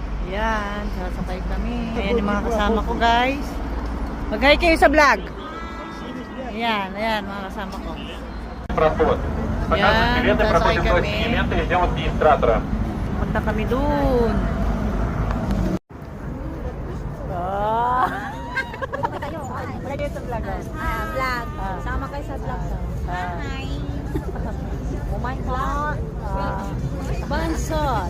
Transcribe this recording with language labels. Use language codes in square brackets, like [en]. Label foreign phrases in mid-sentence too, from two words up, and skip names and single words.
[tl] Yan, sasakay kami. Ayan yung mga kasama ko, guys. Mag-hi kayo sa vlog. Ayan, ayan, mga kasama ko. [ru] Проход. Показывать билеты, проходим до сегмента и ждем администратора. [tl] Punta kami dun. Wala kayo sa vlog. Vlog. Sama kayo sa vlog. Hi. [en] Oh my God. [tl] Bansot.